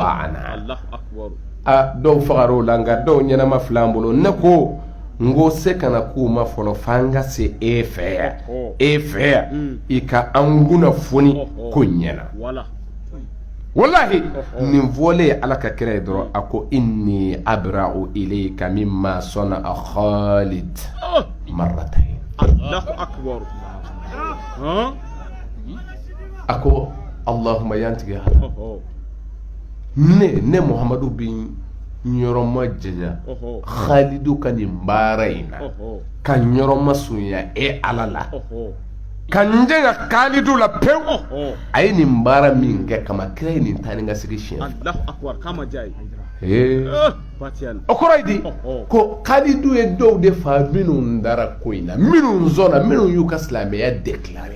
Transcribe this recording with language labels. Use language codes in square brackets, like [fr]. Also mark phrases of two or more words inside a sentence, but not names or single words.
[bm] dɔw fagara o la nka dɔw ɲɛnama fila an bolo ne ko n ko se kana k'u ma fɔlɔ f'an ka se e fɛ yan i ka an kunnafoni ko ɲɛna wallahi nin fɔlen Ala ka kira ye dɔrɔn a ko [ar] إني أبرأ إليك مما صنع خالد مرتين الله أكبر [bm] a ko Allahumma yantigɛ ne Muhamadu bi ɲɔrɔma janya Khalidu ka nin baara in na ka ɲɔrɔma sunya Ala la ka n janya Khalidu la pewu a ye nin baara min kɛ kama kira ye nin taa ni ka segi siɲɛ o kɔrɔ ye di ko Khalidu ye dɔw de fa minnu dara ko in na minnu sɔnna minnu y'u ka silamɛya déclaré